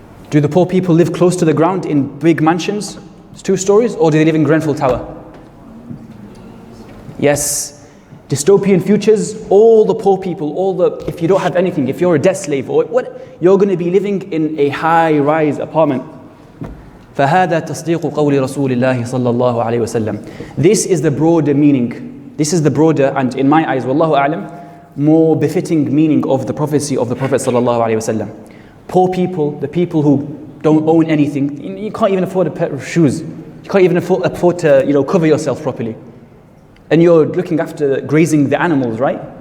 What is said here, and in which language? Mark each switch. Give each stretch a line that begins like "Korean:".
English: Do the poor people live close to the ground in big mansions, 2 stories, or do they live in Grenfell Tower? Yes, dystopian futures, all the poor people, if you don't have anything, if you're a debt slave, or what, you're going to be living in a high-rise apartment.
Arabic: فهذا تصديق قول رسول الله صلى الله عليه وسلم.
English: This is the broader meaning. This is the broader, and in my eyes, wallahu a'lam, more befitting meaning of the prophecy of the Prophet صلى الله عليه وسلم. Poor people, the people who don't own anything, you can't even afford a pair of shoes. You can't even afford to, cover yourself properly. And you're looking after grazing the animals, right?